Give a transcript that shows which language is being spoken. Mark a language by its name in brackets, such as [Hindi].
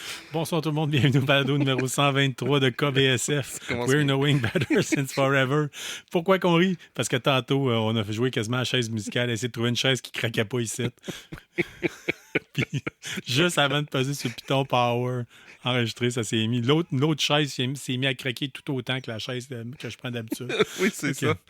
[French] Bonsoir tout le monde, bienvenue au balado numéro 123 de KBSF. [English] We're knowing better since forever. [French] Pourquoi qu'on rit? Parce que tantôt, on a joué quasiment à la chaise musicale, essayer de trouver une chaise qui craquait pas ici. Puis, juste avant de passer sur Python Power, enregistré, ça s'est mis. L'autre chaise s'est mis à craquer tout autant que la chaise que je prends d'habitude. Oui, c'est ça.